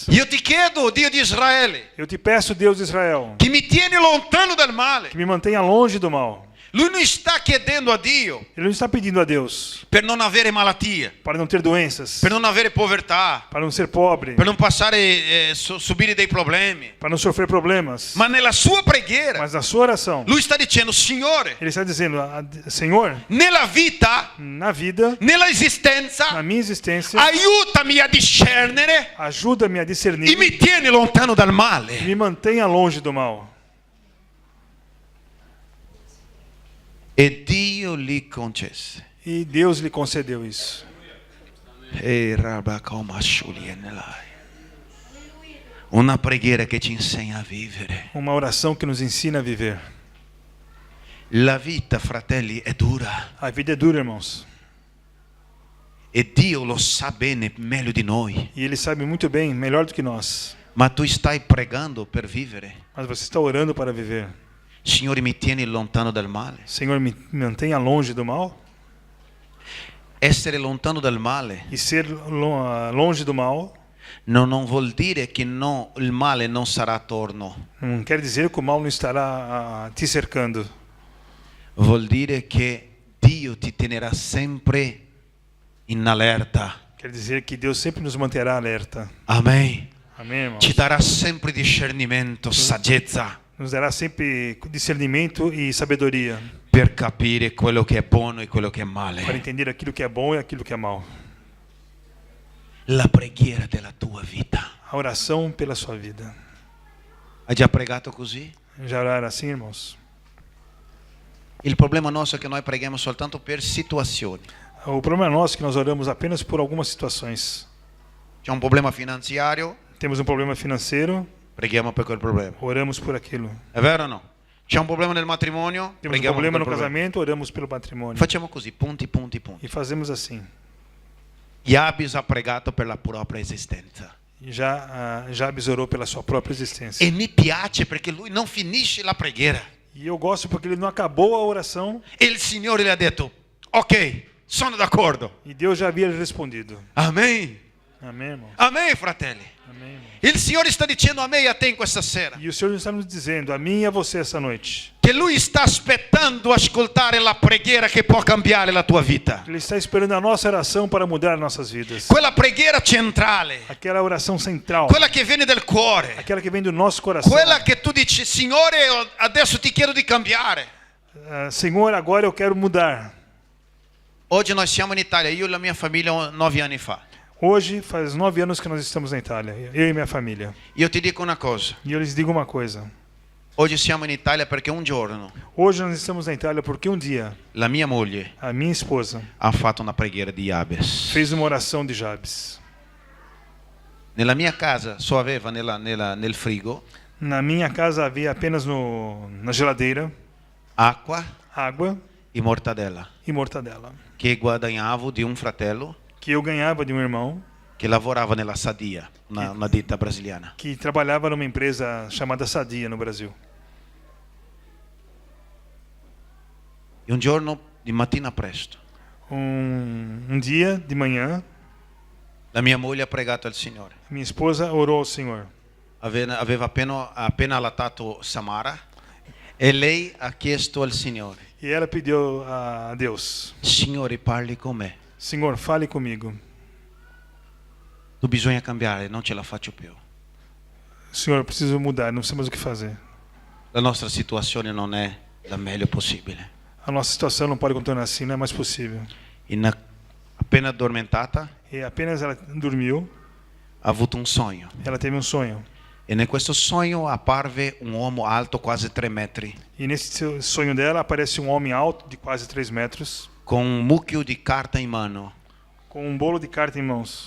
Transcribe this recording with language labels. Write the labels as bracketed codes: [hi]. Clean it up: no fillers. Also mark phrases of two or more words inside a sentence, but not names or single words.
[it] Io ti chiedo, Dio di Israele, [pt] Eu te peço, Deus de Israel, [it] che mi tieni lontano dal male. [pt] que me mantenha longe do mal. [it] Lui non sta chiedendo a Dio [pt] Ele não está pedindo a Deus [it] per non avere malattie, [pt] para não ter doenças, [it] per non avere povertà, [pt] para não ser pobre, [it] per non passare subire dei problemi. [pt] para não sofrer problemas. [it] Ma nella sua preghiera [pt] Mas na sua oração, [it] lui sta dicendo: Signore, [pt] ele está dizendo: Senhor, [it] nella vita, [pt] na vida, [it] nella [pt] na [it] esistenza, [pt] minha existência, [it] aiutami a discernere [pt] ajuda-me a [it] e [pt] discernir [it] mi tieni lontano dal [pt] e [it] male. [pt] me mantenha longe do mal. [it] E Dio lhe concesse. [pt] E Deus lhe concedeu isso. [it] Una preghiera che ci insegna a vivere. [pt] Uma oração que nos ensina a viver. [it] La vita, fratelli, è dura. [pt] A vida é dura, irmãos. [it] E Dio lo sa bene, meglio di noi. [pt] E Ele sabe muito bem, melhor do que nós. [it] Ma tu stai pregando per vivere. [pt] Mas você está orando para viver. [it] Signore, mi tieni lontano dal male. [pt] Senhor, me mantenha longe do mal. [it] Essere lontano dal male [pt] E ser longe do mal [it] non vuol dire che il male non sarà attorno. [pt] não quer dizer que o mal não estará te cercando. [it] Vuol dire che Dio ti tenerà sempre in allerta. [pt] Quer dizer que Deus sempre nos manterá alerta. [it] Amém. [pt] Amém, irmãos? [it] Ci darà sempre discernimento, saggezza [pt] Nos dará sempre discernimento e sabedoria [it] per capire quello che è buono e quello che è male. [pt] para entender aquilo que é bom e aquilo que é mal. [it] La preghiera della tua vita. [pt] A oração pela sua vida. [it] Hai già pregato così? [pt] Já oraram assim, irmãos? [it] Il problema nostro è che noi preghiamo soltanto per situazioni. [pt] O problema nosso é que nós oramos apenas por algumas situações. [it] C'è un problema finanziario, [pt] Temos um problema financeiro, [it] preghiamo per quel problema. [pt] oramos por aquilo. [it] È vero o no? C'è un problema nel matrimonio, [pt] Temos um [it] preghiamo per [pt] problema [it] quel [pt] no [it] problema. [pt] casamento, oramos pelo matrimônio. [it] Facciamo così, punti. [pt] E fazemos assim. [it] Jabes ha pregato per la propria esistenza. [pt] E Jabes orou pela sua própria existência. [it] E mi piace perché lui non finisce la preghiera. [pt] E eu gosto porque ele não acabou a oração [it] E il Signore le ha detto, ok, sono d'accordo. [pt] e Deus já havia respondido. [it] Amen. [pt] Amém, irmão? [it] Amen, fratelli. [pt] Amém, irmão? [it] Il Signore sta dicendo a me e a te in questa sera [pt] E o Senhor está nos dizendo, a mim e a você essa noite. [it] che Lui sta aspettando ascoltare la preghiera che può cambiare la tua vita. [pt] Ele está esperando a nossa oração para mudar nossas vidas. [it] Quella preghiera centrale, [pt] Aquela oração central. [it] quella che viene dal cuore, [pt] Aquela que vem do nosso coração. [it] quella che tu dici, Signore, adesso ti chiedo di cambiare. [pt] Senhor, agora eu quero mudar. [it] Oggi noi siamo in Italia, io e la mia famiglia 9 anni fa. [pt] Hoje faz 9 anos que nós estamos na Itália, eu e minha família. [it] Io ti dico una cosa, [pt] E eu lhes digo uma coisa. [it] oggi siamo in Italia perché un giorno [pt] Hoje nós estamos na Itália porque um dia [it] la mia moglie [pt] a minha esposa [it] ha fatto una preghiera di Jabes. [pt] fez uma oração de Jabes. [it] Nella mia casa só aveva nel frigo [pt] Na minha casa havia apenas na geladeira [it] acqua [pt] água [it] e mortadella [pt] e mortadela, [it] che guadagnavo di un fratello [pt] que eu ganhava de um irmão [it] che lavorava nella Sadia, una ditta brasiliana. [pt] que trabalhava numa empresa chamada Sadia no Brasil. [it] E un giorno di mattina presto [pt] Um dia de manhã, [it] la mia moglie ha pregato al Signore. [pt] minha esposa orou ao Senhor. [it] Aveva appena allattato Samara e lei ha chiesto al Signore, [pt] E ela pediu a Deus: [it] Signore, parli con me. [pt] Senhor, fale comigo. [it] Tu bisogna cambiare, non ce la faccio più. [pt] Senhor, eu preciso mudar, não sei mais o que fazer. [it] La nostra situazione non è la meglio possibile. [pt] A nossa situação não pode continuar assim, não é mais possível. [it] Appena addormentata [pt] E apenas ela dormiu, [it] ha avuto un sogno. [pt] ela teve um sonho. [it] E in questo sogno apparve un uomo alto quasi 3 metri, [pt] E nesse sonho dela aparece um homem alto de quase 3 metros, [it] con un mucchio di carta in mano. [pt] com um bolo de carta em mãos.